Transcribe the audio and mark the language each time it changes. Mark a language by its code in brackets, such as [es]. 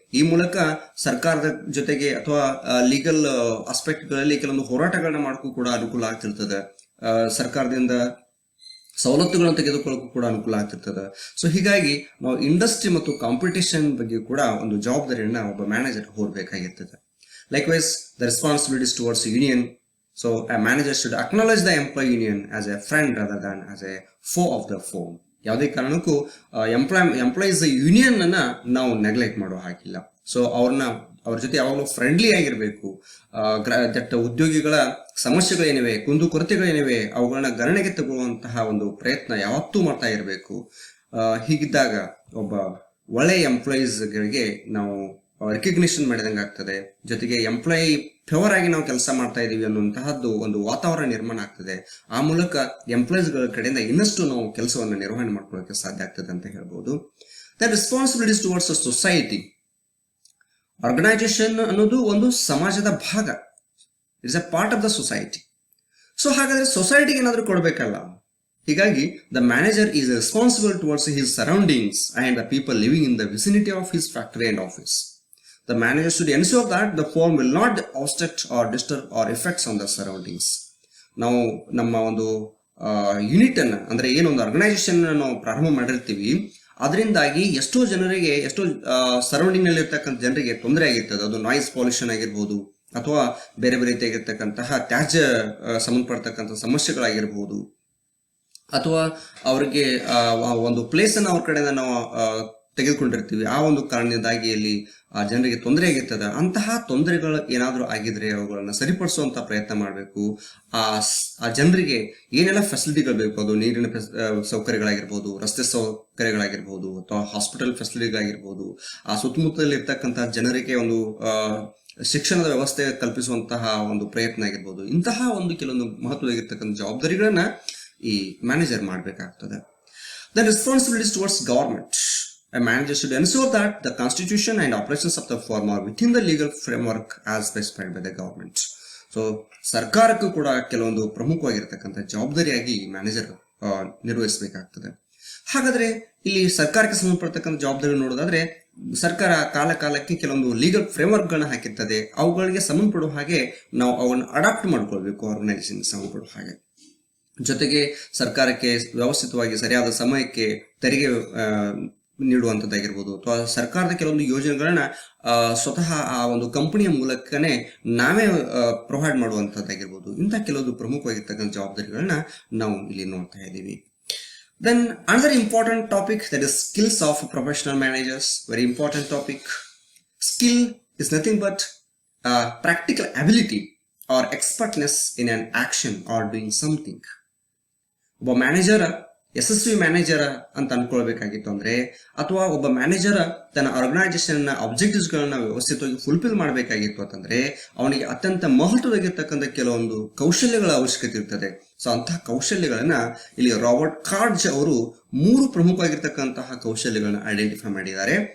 [kn] ಈ ಮೂಲಕ ಸರ್ಕಾರದ ಜೊತೆಗೆ ಅಥವಾ ಲೀಗಲ್ ಆಸ್ಪೆಕ್ಟ್ ಗಳಲ್ಲಿ ಕೆಲವೊಂದು ಹೋರಾಟಗಳನ್ನ ಮಾಡೋಕ್ಕೂ ಕೂಡ ಅನುಕೂಲ ಆಗ್ತಿರ್ತದೆ. ಸರ್ಕಾರದಿಂದ ಸವಲತ್ತುಗಳನ್ನು ತೆಗೆದುಕೊಳ್ಳೋಕ್ಕೂ ಕೂಡ ಅನುಕೂಲ ಆಗ್ತಿರ್ತದೆ. ಸೊ ಹೀಗಾಗಿ ನಾವು ಇಂಡಸ್ಟ್ರಿ ಮತ್ತು ಕಾಂಪಿಟೇಷನ್ ಬಗ್ಗೆ ಕೂಡ ಒಂದು ಜವಾಬ್ದಾರಿಯನ್ನ ಒಬ್ಬ manager ಹೊರಬೇಕಾಗಿರ್ತದೆ. [en] Likewise the responsibilities towards union. So a manager should acknowledge the employee union as a friend rather than as a foe of the firm. [kn] ಯಾವುದೇ ಕಾರಣಕ್ಕೂ ಎಂಪ್ಲಾಯೀಸ್ ಯೂನಿಯನ್ ಅನ್ನ ನಾವು ನೆಗ್ಲೆಕ್ಟ್ ಮಾಡೋ ಹಾಗಿಲ್ಲ. ಸೊ ಅವ್ರ ಜೊತೆ ಯಾವಾಗಲೂ ಫ್ರೆಂಡ್ಲಿ ಆಗಿರ್ಬೇಕು. ದಟ್ ಉದ್ಯೋಗಿಗಳ ಸಮಸ್ಯೆಗಳೇನಿವೆ, ಕುಂದುಕೊರತೆಗಳೇನಿವೆ ಅವುಗಳನ್ನ ಗಣನೆಗೆ ತಗೊಳ್ಳುವಂತಹ ಒಂದು ಪ್ರಯತ್ನ ಯಾವತ್ತೂ ಮಾಡ್ತಾ ಇರಬೇಕು. ಹೀಗಿದ್ದಾಗ ಒಬ್ಬ ಒಳ್ಳೆಯ ಎಂಪ್ಲಾಯೀಸ್ಗಳಿಗೆ ನಾವು ರೆಕಗ್ನಿಷನ್ ಮಾಡಿದಂಗೆ ಆಗ್ತದೆ. ಜೊತೆಗೆ ಎಂಪ್ಲಾಯಿ ಫೇವರ್ ಆಗಿ ನಾವು ಕೆಲಸ ಮಾಡ್ತಾ ಇದೀವಿ ಅನ್ನುವಂತಹದ್ದು ಒಂದು ವಾತಾವರಣ ನಿರ್ಮಾಣ ಆಗ್ತದೆ. ಆ ಮೂಲಕ ಎಂಪ್ಲಾಯೀಸ್ಗಳ ಕಡೆಯಿಂದ ಇನ್ನಷ್ಟು ನಾವು ಕೆಲಸವನ್ನು ನಿರ್ವಹಣೆ ಮಾಡ್ಕೊಳ್ಳೋಕೆ ಸಾಧ್ಯ ಆಗ್ತದೆ ಅಂತ ಹೇಳ್ಬೋದು. [en] The responsibilities towards society. [kn] Organisation ಅನ್ನೋದು ಒಂದು ಸಮಾಜದ ಭಾಗ. [en] It's a part of the society. So [kn] ಹಾಗಾದ್ರೆ ಸೊಸೈಟಿಗೆ ಏನಾದ್ರೂ ಕೊಡ್ಬೇಕಲ್ಲ. [en] ಹೀಗಾಗಿ the manager is responsible towards his surroundings and the people living in the vicinity of his factory and office. The manager should ensure that the firm will not obstruct or disturb or effects on the surroundings. [kn] ನಾವು ನಮ್ಮ ಒಂದು unit ಅನ್ನ ಅಂದ್ರೆ ಏನೊಂದು organisation ನಾವು ಪ್ರಾರಂಭ ಮಾಡಿರ್ತೀವಿ, ಅದರಿಂದಾಗಿ ಎಷ್ಟೋ ಜನರಿಗೆ, ಎಷ್ಟೋ ಸರೌಂಡಿಂಗ್ ನಲ್ಲಿ ಇರ್ತಕ್ಕಂಥ ಜನರಿಗೆ ತೊಂದರೆ ಆಗಿರ್ತದೆ. ಅದು ನಾಯ್ಸ್ ಪೊಲ್ಯೂಷನ್ ಆಗಿರ್ಬೋದು ಅಥವಾ ಬೇರೆ ಬೇರೆ ರೀತಿಯಾಗಿರ್ತಕ್ಕಂತಹ ತ್ಯಾಜ್ಯ ಸಂಬಂಧಪಡ್ತಕ್ಕಂಥ ಸಮಸ್ಯೆಗಳಾಗಿರ್ಬೋದು, ಅಥವಾ ಅವ್ರಿಗೆ ಒಂದು ಪ್ಲೇಸನ್ನು ಅವ್ರ ಕಡೆಯಿಂದ ನಾವು ತೆಗೆದುಕೊಂಡಿರ್ತೀವಿ, ಆ ಒಂದು ಕಾರಣದಿಂದಾಗಿ ಅಲ್ಲಿ ಜನರಿಗೆ ತೊಂದರೆ ಆಗಿರ್ತದೆ. ಅಂತಹ ತೊಂದರೆಗಳು ಏನಾದರೂ ಆಗಿದ್ರೆ ಅವುಗಳನ್ನು ಸರಿಪಡಿಸುವಂತ ಪ್ರಯತ್ನ ಮಾಡಬೇಕು. ಆ ಜನರಿಗೆ ಏನೆಲ್ಲ ಫೆಸಿಲಿಟಿಗಳು ಬೇಕು, ಅದು ನೀರಿನ ಸೌಕರ್ಯಗಳಾಗಿರ್ಬೋದು, ರಸ್ತೆ ಸೌಕರ್ಯಗಳಾಗಿರ್ಬೋದು, ಅಥವಾ ಹಾಸ್ಪಿಟಲ್ ಫೆಸಿಲಿಟಿಗಳಾಗಿರ್ಬೋದು, ಆ ಸುತ್ತಮುತ್ತದಲ್ಲಿ ಇರ್ತಕ್ಕಂತಹ ಜನರಿಗೆ ಒಂದು ಶಿಕ್ಷಣದ ವ್ಯವಸ್ಥೆ ಕಲ್ಪಿಸುವಂತಹ ಒಂದು ಪ್ರಯತ್ನ ಆಗಿರ್ಬೋದು. ಇಂತಹ ಒಂದು ಕೆಲವೊಂದು ಮಹತ್ವದಾಗಿರ್ತಕ್ಕಂಥ ಜವಾಬ್ದಾರಿಗಳನ್ನ ಈ ಮ್ಯಾನೇಜರ್ ಮಾಡಬೇಕಾಗ್ತದೆ. [en] The responsibilities towards government. A manager should ensure that the constitution and operations of the firm are within the legal framework as specified by the government. [kn] So ಸರ್ಕಾರಕ್ಕೂ ಕೂಡ ಕೆಲವೊಂದು ಪ್ರಮುಖವಾಗಿರ್ತಕ್ಕಂಥ ಜವಾಬ್ದಾರಿಯಾಗಿ ಮ್ಯಾನೇಜರ್ ನಿರ್ವಹಿಸಬೇಕಾಗ್ತದೆ. ಹಾಗಾದ್ರೆ ಇಲ್ಲಿ ಸರ್ಕಾರಕ್ಕೆ ಸಂಬಂಧಪಡ್ತಕ್ಕಂಥ ಜವಾಬ್ದಾರಿ ನೋಡೋದಾದ್ರೆ, ಸರ್ಕಾರ ಕಾಲ ಕಾಲಕ್ಕೆ ಕೆಲವೊಂದು ಲೀಗಲ್ ಫ್ರೇಮ್ವರ್ಕ್ ಗಳನ್ನ ಹಾಕಿರ್ತದೆ. ಅವುಗಳಿಗೆ ಸಂಬಂಧಪಡುವ ಹಾಗೆ ನಾವು ಅವನ್ನು ಅಡಾಪ್ಟ್ ಮಾಡ್ಕೊಳ್ಬೇಕು, ಆರ್ಗನೈಸೇಷನ್ ಸಂಬಂಧಪಡುವ ಹಾಗೆ. ಜೊತೆಗೆ ಸರ್ಕಾರಕ್ಕೆ ವ್ಯವಸ್ಥಿತವಾಗಿ ಸರಿಯಾದ ಸಮಯಕ್ಕೆ ತೆರಿಗೆ ನೀಡುವಂಥದ್ದಾಗಿರ್ಬೋದು, ಅಥವಾ ಸರ್ಕಾರದ ಕೆಲವೊಂದು ಯೋಜನೆಗಳನ್ನ ಸ್ವತಃ ಆ ಒಂದು ಕಂಪನಿಯ ಮೂಲಕನೇ ನಾವೇ ಪ್ರೊವೈಡ್ ಮಾಡುವಂಥದ್ದಾಗಿರ್ಬೋದು. ಇಂಥ ಕೆಲವೊಂದು ಪ್ರಮುಖವಾಗಿರ್ತಕ್ಕಂಥ ಜವಾಬ್ದಾರಿಗಳನ್ನ ನಾವು ಇಲ್ಲಿ ನೋಡ್ತಾ ಇದ್ದೀವಿ. [en] Then another important topic, that is skills of professional managers. Very important topic. Skill is nothing but practical ability or expertness in an action or doing something. [kn] ಒಬ್ಬ ಮ್ಯಾನೇಜರ್ ಯಶಸ್ವಿ ಮ್ಯಾನೇಜರ್ ಅಂತ ಅನ್ಕೊಳ್ಬೇಕಾಗಿತ್ತು ಅಂದ್ರೆ, ಅಥವಾ ಒಬ್ಬ ಮ್ಯಾನೇಜರ್ ತನ್ನ ಆರ್ಗನೈಸೇಷನ್ ಅಬ್ಜೆಕ್ಟಿವ್ಸ್ ಗಳನ್ನ ವ್ಯವಸ್ಥಿತವಾಗಿ fulfil ಮಾಡಬೇಕಾಗಿತ್ತು ಅಂತಂದ್ರೆ ಅವನಿಗೆ ಅತ್ಯಂತ ಮಹತ್ವದಾಗಿರ್ತಕ್ಕಂಥ ಕೆಲವೊಂದು ಕೌಶಲ್ಯಗಳ ಅವಶ್ಯಕತೆ ಇರ್ತದೆ. ಸೊ ಅಂತಹ ಕೌಶಲ್ಯಗಳನ್ನ ಇಲ್ಲಿ ರಾಬರ್ಟ್ ಕಾರ್ಡ್ಜ್ ಅವರು 3 ಪ್ರಮುಖವಾಗಿರ್ತಕ್ಕಂತಹ ಕೌಶಲ್ಯಗಳನ್ನ ಐಡೆಂಟಿಫೈ ಮಾಡಿದ್ದಾರೆ.